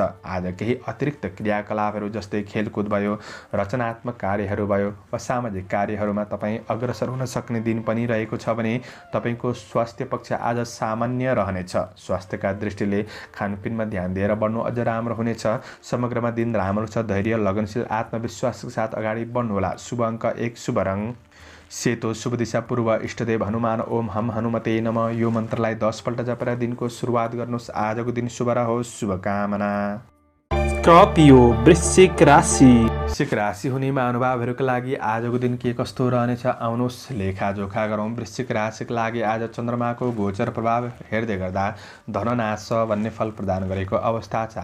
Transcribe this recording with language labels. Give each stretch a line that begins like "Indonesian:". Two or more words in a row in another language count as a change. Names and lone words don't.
Nepali: आज केही अतिरिक्त क्रियाकलापहरू जस्तै खेलकुद भयो, रचनात्मक कार्यहरू भयो वा सामाजिक कार्यहरूमा तपाईँ अग्रसर हुन सक्ने दिन पनि रहेको छ भने तपाईँको स्वास्थ्य पक्ष आज सामान्य रहनेछ। स्वास्थ्यका दृष्टिले खानपिनमा ध्यान दिएर बढ्नु अझ राम्रो हुनेछ। समग्रमा दिन राम्रो छ। धैर्य, लगनशील, आत्मविश्वासका साथ अगाडि बढ्नुहोला। शुभ अङ्क 1, शुभ रङ सेतो, शुभ दिशा पूर्व, इष्टदेव हनुमान,
Sanskrit: ओम हम हनुमते नमः
Nepali: यो मन्त्रलाई 10 पल्ट जपेर दिनको सुरुवात गर्नुहोस्। आजको दिन शुभ रहोस्। शुभकामना। स्कर्पियो वृश्चिक राशि। वृश्चिक राशि हुने महानुभावहरूका लागि आजको दिन के कस्तो रहनेछ आउनुहोस् लेखाजोखा गरौँ। वृश्चिक राशिका लागि आज चन्द्रमाको गोचर प्रभाव हेर्दै गर्दा धननाश भन्ने फल प्रदान गरेको अवस्था छ।